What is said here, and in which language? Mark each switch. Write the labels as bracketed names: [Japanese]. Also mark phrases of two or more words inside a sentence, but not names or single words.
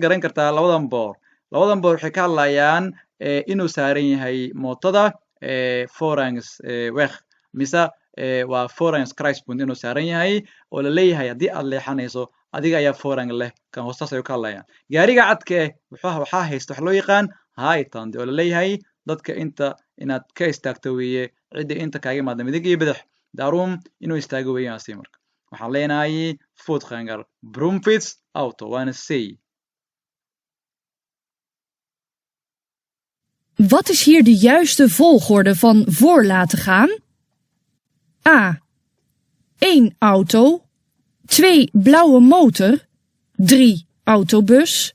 [Somali] garan kartaa labadan boor waxay ka hadlayaan inuu saaran yahay mootada voorrangsweg mise waa voorrangskruispunt inuu saaran yahay oo la leeyahay haddii aad leexanayso adiga ayaa foreign leh kan hoostaas ayuu ka hadlayaan gaariga cadka eh waxaa haysta wax loo yaqaan height hand oo la leeyahay dadka inta inaad ka istaagto weeye cidda inta kaaga imaada midig iyo bidix daarum inuu istaago weeyaan asi marka waxaan leenahay [Dutch] voetganger bromfiets auto [Somali] waana say [Dutch] Wat is hier de juiste volgorde van voor laten gaan? A. 1 auto. 2 blauwe motor. 3 autobus.